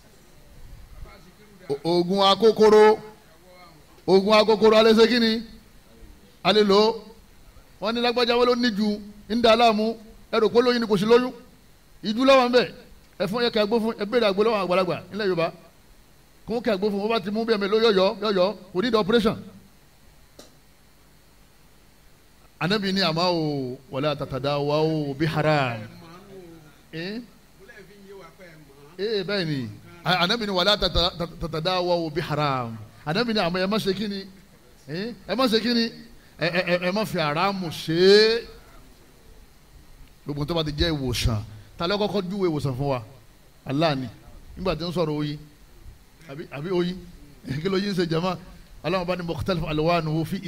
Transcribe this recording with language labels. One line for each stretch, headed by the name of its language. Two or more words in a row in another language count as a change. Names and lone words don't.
Yoruba: oògùn akókóró alẹ́ ṣe kíni alẹ́ lò wọ́n ní lágbájá wọn ló ní ju ń da aláàmú ẹrù kó lóyún ni kò sí lóyún ìjú lọ́wọ́ ń bẹ̀ ẹ fún ẹ̀ka àgbo fún ẹ bẹ̀rẹ̀ àgbo lọ́wọ́ àgbàlagbà nílẹ̀ Yorùbá kó kẹ́ àgbo fún wọn bá ti mú bí ẹ̀mẹ́ yọ̀yọ̀ kò ní ìdá operation. anabi ni àmà o
Arabic: ولا تتداووا بحرام
Yoruba: bẹ́ẹ̀ ni anabi ni
Arabic: ولا تتداووا بحرام
Yoruba: anabi ni àmà ẹ má ṣe kíni ẹ má fi haramu ṣe é gbogbo tó bá ti jẹ́ ìwòsàn ta ló kọ́kọ́ júwe ìwòsàn fún wa Allah ni nígbà tí ń sọ̀rọ̀ oyin àbí oyin kí ló yin ṣe jama Ọlọ́run bá ní
Arabic: مختلف ألوانه
Yoruba: fi